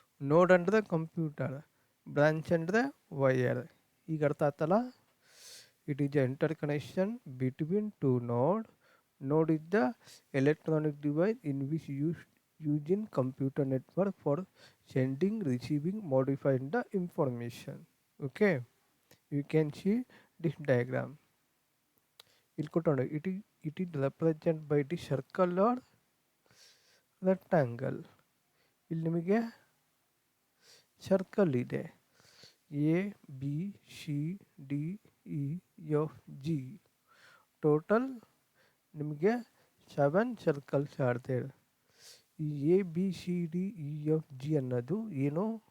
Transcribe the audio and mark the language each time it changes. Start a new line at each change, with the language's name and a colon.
Kannada: Node ಅಂದರೆ computer, branch ಅಂದರೆ wire. ಈಗ ಅರ್ಥ ಆಯ್ತಲ್ಲ?
English: It is the interconnection between two nodes. Node is the electronic device in which used in computer network for sending, receiving, modifying the information. Okay, you can see this diagram. It is represented by the circle or rectangle.
Kannada: ಇಲ್ಲಿ ನಿಮಗೆ circle ಇದೆ, ABCDEFG. Total ನಿಮಗೆ 7 circles
English: Are there.
Kannada: ಈ ABCDEFG ಅನ್ನೋದು ಏನು?